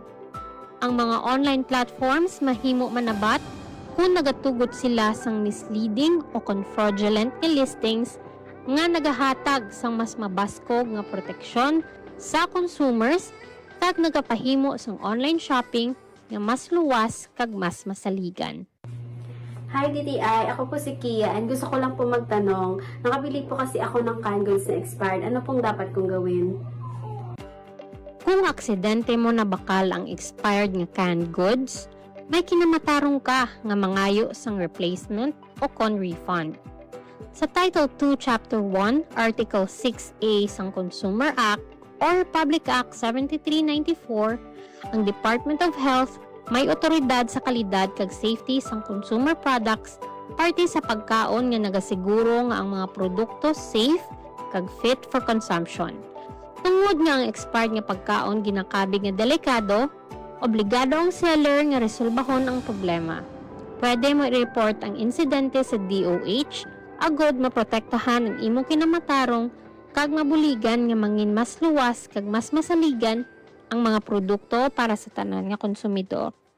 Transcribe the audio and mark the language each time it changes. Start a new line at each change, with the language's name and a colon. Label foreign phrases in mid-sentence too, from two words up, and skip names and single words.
Hiligaynon: Ang mga
English: online platforms
Hiligaynon: mahimo manabat kung nagatugot sila sang misleading o kon fraudulent nga listings nga nagahatag sang mas mabaskog nga proteksyon sa consumers kag nagapahimo sang
English: online shopping
Hiligaynon: nga mas luwas kag mas masaligan.
Filipino: Hi DTI, ako po si Kia and gusto ko lang po magtanong, nakabili po kasi ako ng
English: canned goods
Filipino: na expired, ano pong dapat kong gawin?
Hiligaynon: Kung aksidente mo na bakal ang expired nga
English: canned goods,
Hiligaynon: may kinamatarong ka nga mangayo sang replacement o kon refund. Sa Title 2, Chapter 1, Article 6A sang Consumer Act or Republic Act 7394, ang Department of Health may otoridad sa kalidad kag safety sang
English: consumer products
Hiligaynon: parte sa pagkaon nga nagasiguro nga ang mga produkto safe kag
English: fit for consumption.
Hiligaynon: Tungod nga ang expired nga pagkaon ginakabig nga delikado, obligado ang seller nga resolbahon ang problema. Pwede mo i-report ang insidente sa DOH agod maprotektahan ang imong kinamatarong kag mabuligan nga mangin mas luwas kag mas masaligan ang mga produkto para sa tanan nga konsumidor.